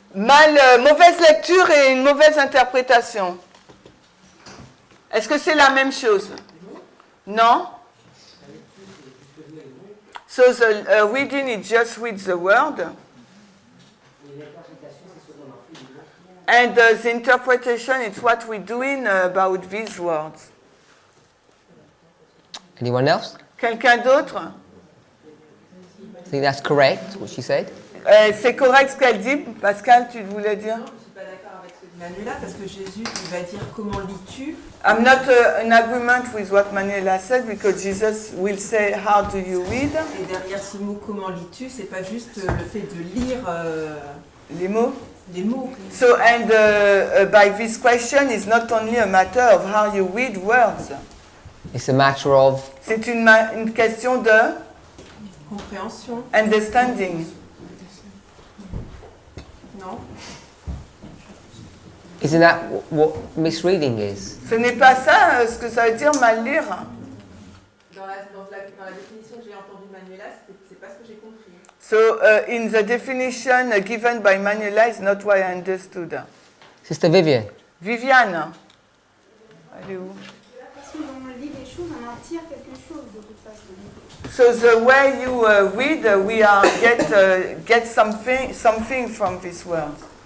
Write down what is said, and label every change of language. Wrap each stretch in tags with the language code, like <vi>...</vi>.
<fr>mauvaise lecture et une mauvaise interprétation. Est-ce que c'est la même chose? Non?</fr> <en>So the reading is just with the word. And the interpretation is what we're doing about these words. Anyone else?</en> <fr>Quelqu'un d'autre?</fr> <en>I think that's correct, what she said.</en> <fr>C'est correct ce qu'elle dit. Pascal, tu voulais dire? Manuela, parce que Jésus il va dire comment lis-tu.</fr> <en>I'm not in agreement with what Manuela said because Jesus will say, how do you read?</en> <fr>Et derrière ce mot comment lis-tu, c'est pas juste le fait de lire Les mots. les mots.</fr> <en>So, and by this question is not only a matter of how you read words. It's a matter of</en> <fr>C'est une question de Compréhension.</fr> <en>understanding.</en> <fr>Non.</fr> <en>isn't that what misreading is?</en> <fr>Ce n'est pas ça ce que ça veut dire mal lire. Dans la définition que j'ai entendue de Manuela, c'est pas ce que j'ai compris.</fr> <en>So, in the definition given by Manuela is not what I understood. Sister Vivian.</en> <fr>Viviane. Elle est où? Parce que quand on lit les choses, on en tire quelque chose de toute façon.</fr> <en>So the way you read, we are get something from these words.</en>